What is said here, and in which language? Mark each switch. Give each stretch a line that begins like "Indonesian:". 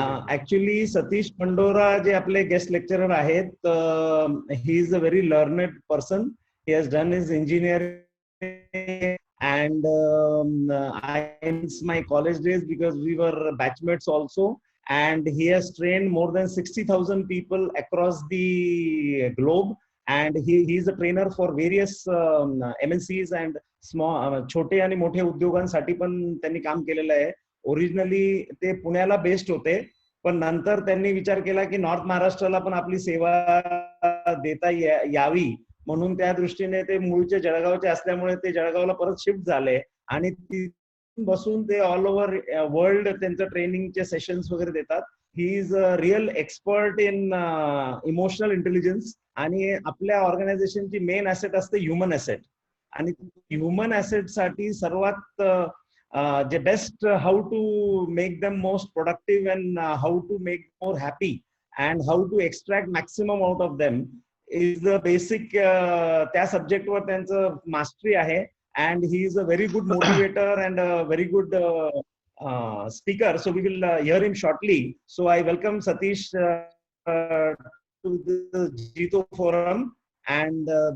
Marathi: Actually Satish Pandora जे आपले guest lecturer आहेत,
English: He is a very learned person. He has done his engineering and I miss my college days because we were batchmates also, and he has trained more than 60,000 people across the globe, and he is a trainer for various MNCs and small
Marathi: छोटे आणि मोठे उद्योगांसाठी पण त्यांनी काम केलेलं आहे. Originally ते पुण्याला बेस्ड होते, पण नंतर त्यांनी विचार केला की नॉर्थ महाराष्ट्राला पण आपली सेवा देता यावी, म्हणून त्या दृष्टीने ते मूळचे जळगावचे असल्यामुळे ते जळगावला परत शिफ्ट झाले आणि तिथून बसून ते ऑल ओव्हर वर्ल्ड त्यांचं ट्रेनिंगचे सेशन्स वगैरे देतात.
English: he is a real expert in emotional intelligence,
Marathi: आणि आपल्या ऑर्गनायझेशनची मेन ऍसेट असते ह्युमन ऍसेट, आणि ह्युमन ऍसेट साठी सर्वात जे
English: Best how to make them most productive and how to make more happy and how to extract maximum out of them is the basic.
Marathi: त्या सब्जेक्टवर त्यांचं mastery आहे,
English: And he is a very good motivator and very good speaker. So we will hear him shortly. So I welcome Satish to the Jito Forum, and